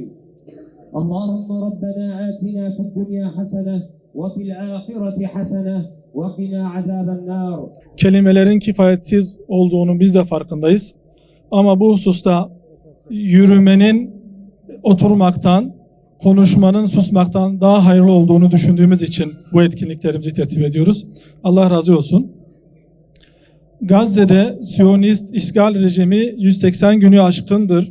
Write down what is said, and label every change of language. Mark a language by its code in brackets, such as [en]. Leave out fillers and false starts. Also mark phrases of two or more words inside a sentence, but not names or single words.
[ar] اللهم ربنا آتنا في الدنيا حسنة وفي الآخرة حسنة وقنا عذاب النار. [tr] Kelimelerin kifayetsiz olduğunu biz de farkındayız. Ama bu hususta yürümenin oturmaktan, konuşmanın susmaktan daha hayırlı olduğunu düşündüğümüz için bu etkinliklerimizi tertip ediyoruz. Allah razı olsun. Gazze'de Siyonist işgal rejimi 180 günü aşkındır.